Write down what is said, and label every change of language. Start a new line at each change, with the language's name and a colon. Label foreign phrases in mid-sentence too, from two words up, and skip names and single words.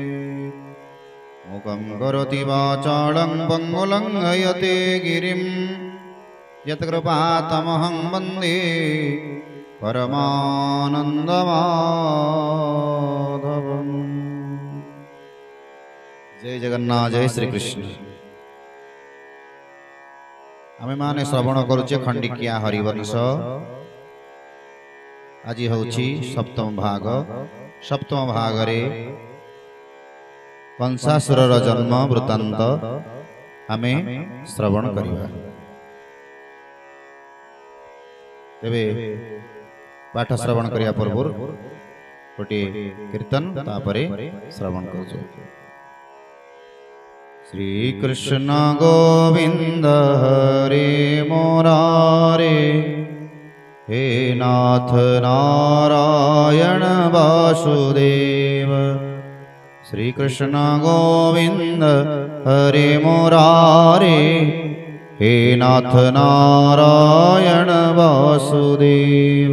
Sanskrit: मुखं करोति वाचालं पङ्गुलं हयते गिरिं यत्कृपातमहं वन्दे परमानन्दमाधवम्।
Odia: ଜୟ ଜଗନ୍ନାଥ, ଜୟ ଶ୍ରୀ କୃଷ୍ଣ। ଆମେ ମାନେ ଶ୍ରବଣ କରୁଚେ ଖଣ୍ଡିକିଆ ହରିବଂଶ। ଆଜ ହୋଛି ସପ୍ତମ ଭାଗ। ସପ୍ତମ ଭାଗରେ କଂସାସୁରର ଜନ୍ମ ବୃତ୍ତାନ୍ତ ଆମେ ଶ୍ରବଣ କରିବା। ତେବେ ପାଠ ଶ୍ରବଣ କରିଆ ପୂର୍ବ ଗୋଟେ କୀର୍ତ୍ତନ ତାପରେ ଶ୍ରବଣ କରଛୋ।
Sanskrit: श्री कृष्ण गोविंद हरे मुरारे, हे नाथ नारायण वासुदेव। श्री कृष्ण गोविंद हरे मुरारे, हे नाथ नारायण वासुदेव।